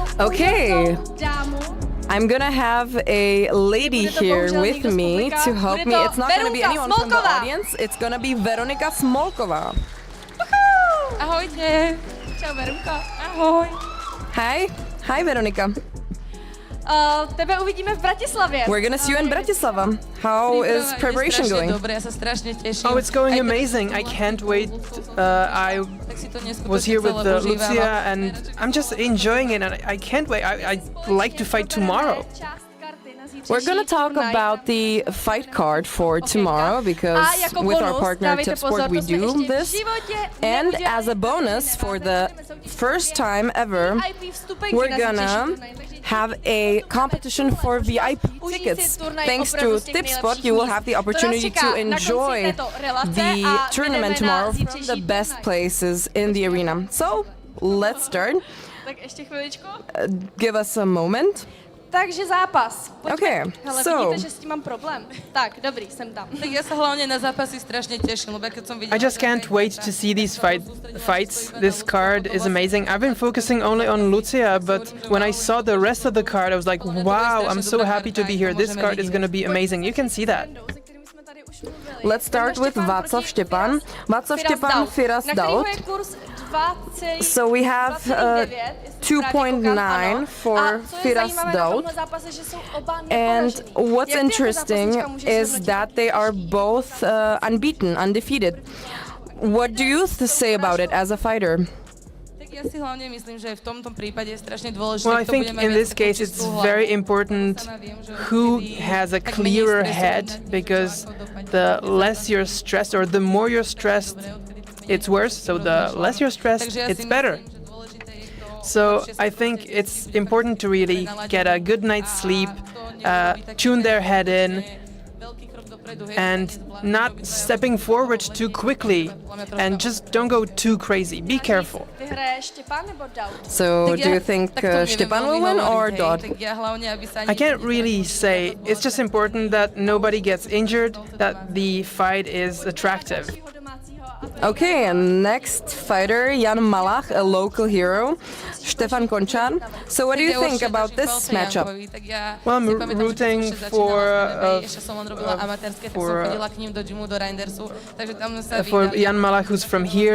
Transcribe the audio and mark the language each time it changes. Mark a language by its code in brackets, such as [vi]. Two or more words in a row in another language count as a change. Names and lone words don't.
[en] Okay. [cs] úžasnou dámu. [en] I'm gonna have a lady [cs] Bude to [en] here [cs] bohužel [en] with [cs] někdo z [en] me [cs] publika. [en] to help [cs] Bude [en] me. [cs] to [en] It's not gonna be [cs] Verunka [en] anyone from the [cs] Smolková. [en] audience, it's gonna be Veronika Smolková. [cs] Ahojte. Čau, Verunka. Ahoj. [en] Hi Veronika. [cs] Tebe uvidíme v Bratislavě. [en] We're gonna see you in Bratislava. How is preparation going? [cs] Dobré, já se strašně těším. [en] Oh, it's going amazing. I can't wait. I [cs] Tak si to [en] was here with [cs] neskutečně celé užívám. [en] Lucia and I'm just enjoying it and I can't wait. I like to fight tomorrow. We're gonna talk about the fight card for tomorrow because with our partner Tip Sport we do this. And as a bonus for the first time ever, we're gonna have a competition for VIP tickets. Thanks to Tip Sport, you will have the opportunity to enjoy the tournament tomorrow from the best places in the arena. So let's start. [cs] Tak ještě chviličku. [en] Give us a moment. [cs] Takže zápas. Pojďme. [en] Okay, [cs] Hele, [en] so- [cs] vidíte, že s tím mám problém. Tak, dobrý, jsem tam. [sk] Tak ja sa hlavne na zápasy strašne teším, lebo keď som videla... [en] I just can't wait to see these fights. This card is amazing. I've been focusing only on Lucia, but when I saw the rest of the card, I was like, wow, I'm so happy to be here. This card is going to be amazing. You can see that. [cs] Se kterými jsme tady už mluvili. [en] Let's start with Václav Štěpán. Václav Štěpán, Firas [cs] Na kterýho [en] Daut. [cs] je kurz 2,29. [en] So we have 2.9 for Firas Daut. And what's interesting is that they are both unbeaten, undefeated. What do you say about it as a fighter? [sk] Tak ja si hlavne myslím, že v tomto prípade je strašne dôležité, [en] Well, I [sk] kto [en] think [sk] bude mať [en] in [sk] viac [en] this [sk] takú [en] case it's [sk] čistú hlavu. [en] very important who has a clearer head, because the less you're stressed or the more you're stressed, it's worse. So the less you're stressed, it's better. So I think it's important to really get a good night's sleep, tune their head in, and not stepping forward too quickly, and just don't go too crazy. Be careful. [cs] Vyhraje Štěpán nebo Daut? [en] So do you think Štěpán will win or Daut? [sk] Tak ja hlavne, aby sa ani... [en] I can't really say. It's just important that nobody gets injured, that the fight is attractive. Okay, and next fighter, Jan Malach, a local hero, Štefan Končar. So what do you think about this matchup? Well, I'm rooting for Jan Malach, who's from here.